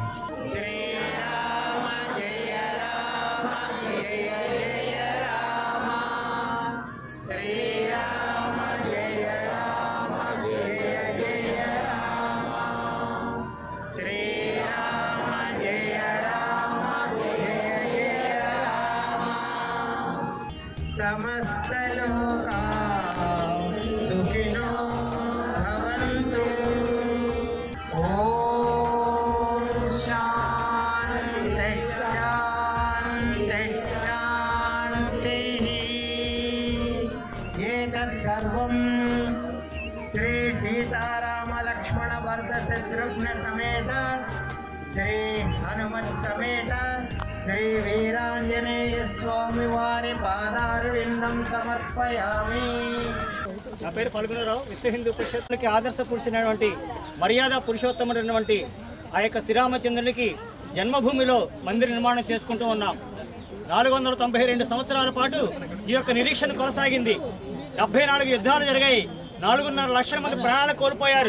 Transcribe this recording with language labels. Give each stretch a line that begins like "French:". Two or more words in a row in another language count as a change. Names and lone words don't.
Sanskrit: श्रीराम जय राम जय जय राम. श्रीराम जय राम जय जय राम. श्रीराम जय राम जय लोकाः सुखिनो भवन्तु। ॐ शान्तिः शान्तिः शान्तिः। एतत् सर्वं श्री सीताराम लक्ष्मण भरत शत्रुघ्न समेत श्री हनुमत समेत श्री वीरांजनेय स्वामी वारी पादारविंदं समर्पयामि।
Telugu: నా పేరు ఫల్గుణరావు. విశ్వ హిందూ పరిషత్తులకి ఆదర్శ పురుషుడైనటువంటి మర్యాద పురుషోత్తముడైనటువంటి ఆ యొక్క శ్రీరామచంద్రునికి జన్మభూమిలో మందిర నిర్మాణం చేసుకుంటూ ఉన్నాం. 492 సంవత్సరాల పాటు ఈ యొక్క నిరీక్షణ కొనసాగింది. 74 యుద్ధాలు జరిగాయి. 4.5 లక్షల మంది ప్రాణాలు కోల్పోయారు.